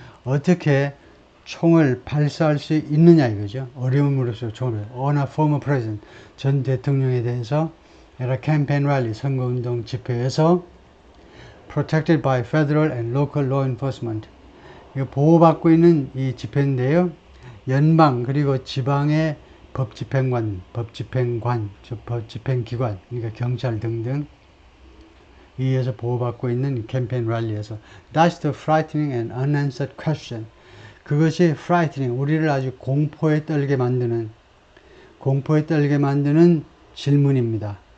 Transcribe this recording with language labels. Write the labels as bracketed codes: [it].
[ko] 어떻게 총을 발사할 수 있느냐 이거죠. 어려움을 무릅쓰고 총을, [en] on a former president, [ko] 전 대통령에 대해서 [en] at a campaign rally, [ko] 선거운동 집회에서 [en] protected by federal and local law enforcement, [ko] 보호받고 있는 이 집회인데요. 연방 그리고 지방의 법집행기관, 그러니까 경찰 등등 이에서 보호받고 있는 캠페인 랠리에서 [en] That's the frightening and unanswered question. [ko] 그것이 frightening, 우리를 아주 공포에 떨게 만드는 질문입니다.